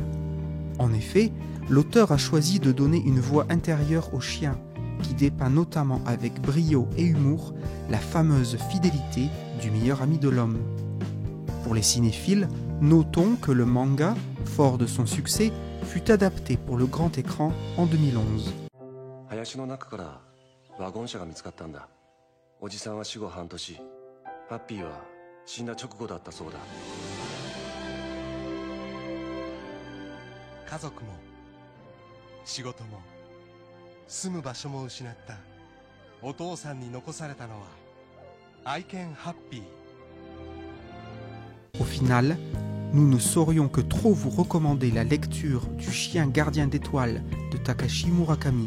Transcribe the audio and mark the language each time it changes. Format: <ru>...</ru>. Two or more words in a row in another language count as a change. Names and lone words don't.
<fr>En effet, l'auteur a choisi de donner une voix intérieure au chien, qui dépeint notamment avec brio et humour la fameuse fidélité du meilleur ami de l'homme. Pour les cinéphiles, notons que le manga, fort de son succès, fut adapté pour le grand écran en 2011.</fr> <ja>林の中からワゴン車が見つかったんだ。おじさんは死後半年、ハッピーは死んだ直後だったそうだ。家族も仕事も住む場所も失ったお父さんに残されたのは愛犬ハッピー。</ja> <fr>Au final, nous ne saurions que trop vous recommander la lecture du chien gardien d'étoiles de Takashi Murakami.</fr>